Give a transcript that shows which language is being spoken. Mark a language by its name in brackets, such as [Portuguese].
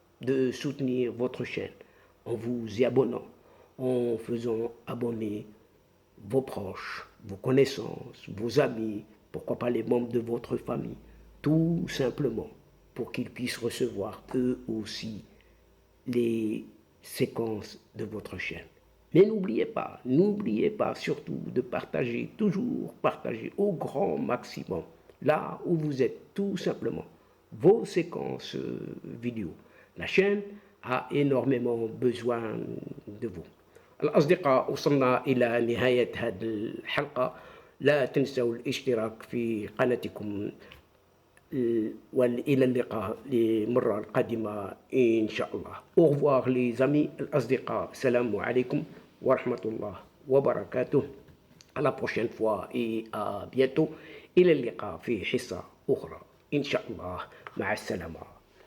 [French] de soutenir votre chaîne en vous y abonnant, en faisant abonner vos proches, vos connaissances, vos amis, pourquoi pas les membres de votre famille, tout simplement pour qu'ils puissent recevoir eux aussi les séquences de votre chaîne. Mais n'oubliez pas surtout de partager, toujours partager au grand maximum, là où vous êtes, tout simplement, vos séquences vidéo. La chaîne a énormément besoin de vous. [Arabic] الأصدقاء وصلنا إلى نهاية هذه الحلقة. لا تنسوا الاشتراك في قناتكم وإلى اللقاء للمرة القادمة إن شاء الله. [French] Au revoir les amis, الأصدقاء. [Arabic] السلام عليكم ورحمة الله وبركاته. À la prochaine fois et à bientôt. إلى اللقاء في حصة أخرى إن شاء الله. مع السلامة.